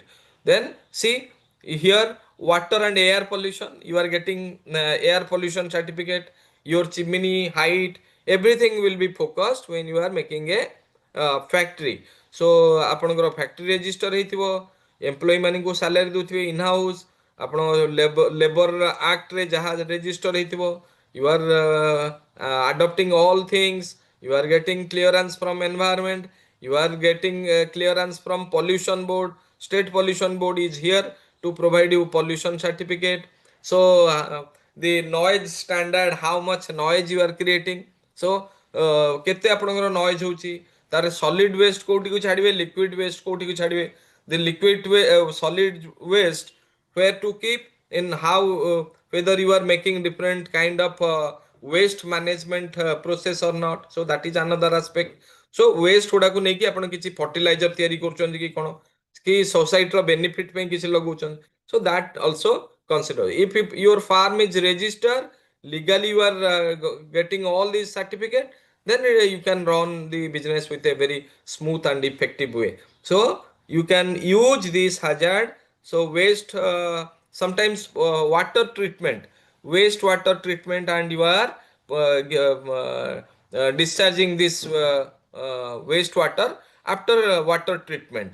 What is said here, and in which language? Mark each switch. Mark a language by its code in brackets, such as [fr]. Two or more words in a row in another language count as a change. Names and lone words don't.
[en] Then see here, water and air pollution, you are getting air pollution certificate, your chimney height, everything will be focused when you are making a factory. [or] So ଆପଣଙ୍କର [en] factory register [or] ହେଇଥିବ, employee ମାନଙ୍କୁ salary ଦଉଥିବେ [en] in house, [or] ଆପଣ [en] labor act [or] ରେ ଯାହା register ହେଇଥିବ, [en] you are adopting all things, you are getting clearance from environment, you are getting clearance from pollution board. State pollution board is here to provide you pollution certificate. So the noise standard, how much noise you are creating. [or] So କେତେ ଆପଣଙ୍କର noise ହଉଛି, ତାର [en] solid waste [or] କୋଉଠିକୁ ଛାଡ଼ିବେ, [en] liquid waste [or] କୋଉଠିକୁ ଛାଡ଼ିବେ. [en] The liquid solid waste where to keep, in how whether you are making different kind of waste management process or not. So that is another aspect. [or] So waste गुड़ाକୁ ନେଇକି ଆପଣ କିଛି fertilizer ତିଆରି କରୁଛନ୍ତି କି କ'ଣ, କି society ର benefit ପାଇଁ କିଛି ଲଗାଉଛନ୍ତି. [en] So that also consider. If your farm is registered legally, you are getting all these certificate, then you can run the business with a very smooth and effective way. So you can use this hazard. So waste, sometimes water treatment, wastewater treatment, and you are discharging this wastewater after water treatment.